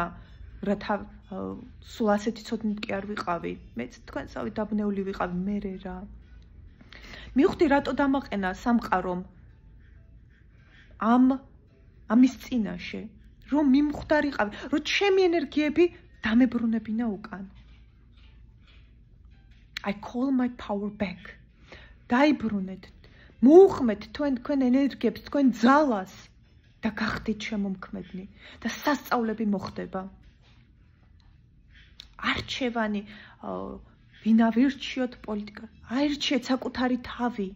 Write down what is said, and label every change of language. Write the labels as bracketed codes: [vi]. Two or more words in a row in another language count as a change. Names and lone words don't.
[ka] რა სულ ასეთი ცოდნით კი არ ვიყავი. მეც თქვენსავე დაბნეული ვიყავი, მერე რა. მივხვდი რატო დამაყენა სამყარომ ამის წინაშე, რომ მიმხვდარიყავი, რომ ჩემი ენერგიები დამებრუნებინა უკან. [en] I call my power back. [ka] დაიბრუნეთ, მოუხმეთ თქვენ ენერგიებს, თქვენ ძალას და გახდით შემომქმედნი და სასწაულები მოხდება. არჩევანი, ვინ ავირჩიოთ პოლიტიკა, აირჩიეთ საკუთარი თავი.